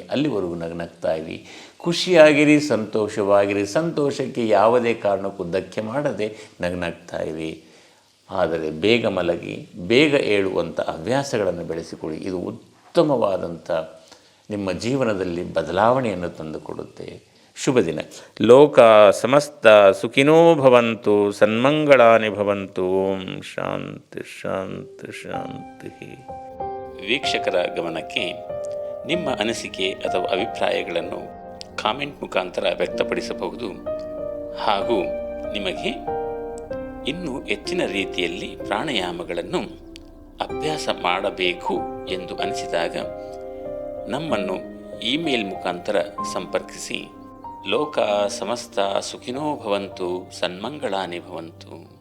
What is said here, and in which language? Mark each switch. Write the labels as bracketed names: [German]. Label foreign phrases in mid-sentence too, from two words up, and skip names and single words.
[Kannada] ಅಲ್ಲಿವರೆಗೂ ನಗ್ನಗ್ತಾ ಇರಿ, ಖುಷಿಯಾಗಿರಿ, ಸಂತೋಷವಾಗಿರಿ. ಸಂತೋಷಕ್ಕೆ ಯಾವುದೇ ಕಾರಣಕ್ಕೂ ಧಕ್ಕೆ ಮಾಡದೆ ನಗ್ನಗ್ತಾ ಇರಿ. ಆದರೆ ಬೇಗ ಮಲಗಿ ಬೇಗ ಏಳುವಂಥ ಹವ್ಯಾಸಗಳನ್ನು ಬೆಳೆಸಿಕೊಳ್ಳಿ. ಇದು ಉತ್ತಮವಾದಂಥ ನಿಮ್ಮ ಜೀವನದಲ್ಲಿ ಬದಲಾವಣೆಯನ್ನು ತಂದುಕೊಡುತ್ತೆ. ಶುಭ ದಿನ. [Sanskrit] ಲೋಕ ಸಮಸ್ತ ಸುಖಿನೋ ಭವಂತು, ಸನ್ಮಂಗಳಾನಿ ಭವಂತು. ಓಂ ಶಾಂತಿ ಶಾಂತಿ ಶಾಂತಿ. [Kannada] ವೀಕ್ಷಕರ ಗಮನಕ್ಕೆ, ನಿಮ್ಮ ಅನಿಸಿಕೆ ಅಥವಾ ಅಭಿಪ್ರಾಯಗಳನ್ನು ಕಾಮೆಂಟ್ ಮುಖಾಂತರ ವ್ಯಕ್ತಪಡಿಸಬಹುದು. ಹಾಗೂ ನಿಮಗೆ ಇನ್ನೂ ಹೆಚ್ಚಿನ ರೀತಿಯಲ್ಲಿ ಪ್ರಾಣಾಯಾಮಗಳನ್ನು ಅಭ್ಯಾಸ ಮಾಡಬೇಕು ಎಂದು ಅನಿಸಿದಾಗ ನಮ್ಮನ್ನು ಇಮೇಲ್ ಮುಖಾಂತರ ಸಂಪರ್ಕಿಸಿ. [Sanskrit] ಲೋಕ ಸಮಸ್ತ ಸುಖಿನೋ ಭವಂತು, ಸನ್ಮಂಗಳಾನಿ ಭವಂತು.